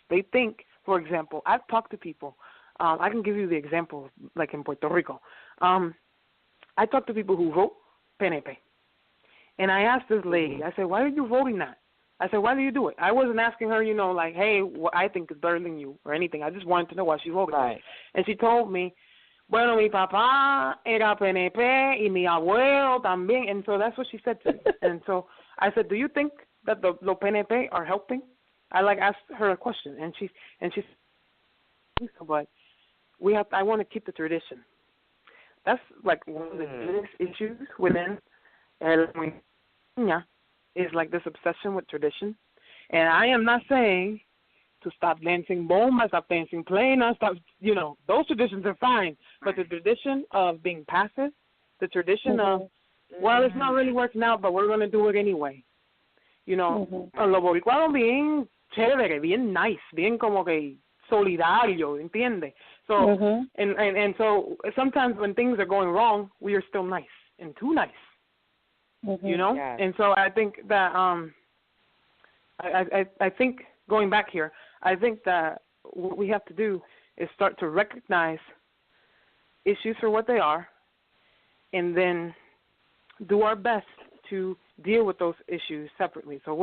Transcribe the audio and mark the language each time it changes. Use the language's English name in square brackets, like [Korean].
[English] They think, for example, I've talked to people. I can give you the example, like in Puerto Rico. I talked to people who vote PNP. And I asked this lady, I said, why are you voting that? I said, why do you do it? I wasn't asking her, like, hey, what I think is better than you or anything. I just wanted to know why she voted. Right. And she told me, [Spanish] bueno, mi papá era PNP y mi abuelo también. [English] And so that's what she said to me. And so I said, do you think that the PNP are helping? I asked her a question, and she said, but I want to keep the tradition. That's like one of the biggest issues within El is like this obsession with tradition. And I am not saying to stop dancing bomba, stop dancing plena, stop, those traditions are fine. But the tradition of being passive, the tradition of, well, it's not really working out, but we're going to do it anyway. [Spanish] Los boricuanos bien chévere, bien nice, bien como que solidario, ¿entiende? [English] So, and so sometimes when things are going wrong, we are still nice and too nice. Yes. And so I think that I think going back here, I think that what we have to do is start to recognize issues for what they are, and then do our best to deal with those issues separately.